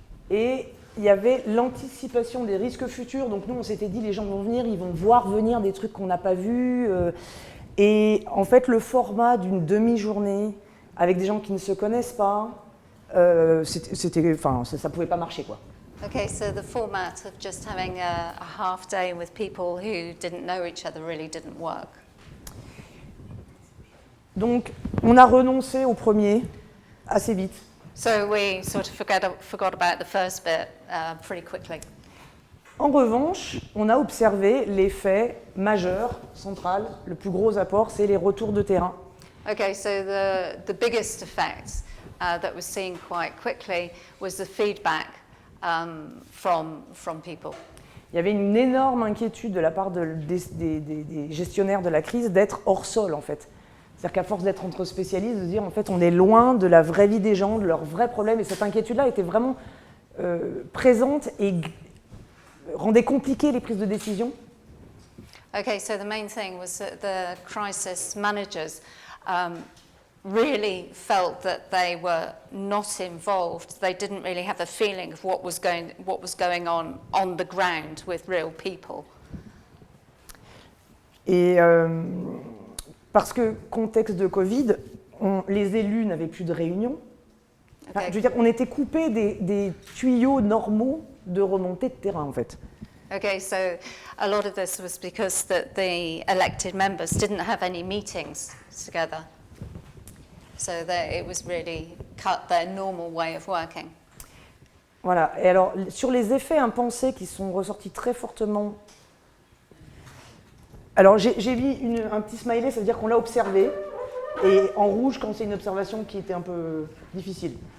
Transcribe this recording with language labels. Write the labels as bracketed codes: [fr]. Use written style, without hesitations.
[fr] Et il y avait l'anticipation des risques futurs. Donc nous, on s'était dit, les gens vont venir, ils vont voir venir des trucs qu'on n'a pas vus. Et en fait, le format d'une demi-journée avec des gens qui ne se connaissent pas, ça pouvait pas marcher, quoi. [en] Okay, so the format of just having a half day with people who didn't know each other really didn't work. [fr] Donc, on a renoncé au premier assez vite. [en] So we sort of forgot about the first bit pretty quickly. [fr] En revanche, on a observé l'effet majeur, central, le plus gros apport, c'est les retours de terrain. [en] Okay, so the biggest effect that was seen quite quickly was the feedback from people. [fr] Il y avait une énorme inquiétude de la part des gestionnaires de la crise d'être hors sol, en fait. C'est-à-dire qu'à force d'être entre spécialistes, de dire en fait on est loin de la vraie vie des gens, de leurs vrais problèmes, et cette inquiétude-là était vraiment présente et rendait compliquées les prises de décision. [en] Okay, so the main thing was that the crisis managers really felt that they were not involved. They didn't really have the feeling of what was going on the ground with real people. [fr] Et parce que contexte de Covid, les élus n'avaient plus de réunions. Enfin, je veux dire, on était coupés des tuyaux normaux de remontée de terrain, en fait. [en] Okay, so a lot of this was because the elected members didn't have any meetings together. So it was really cut their normal way of working. [fr] Voilà. Et alors, sur les effets impensés qui sont ressortis très fortement. Alors, j'ai mis un petit smiley, ça veut dire qu'on l'a observé, et en rouge quand c'est une observation qui était un peu difficile.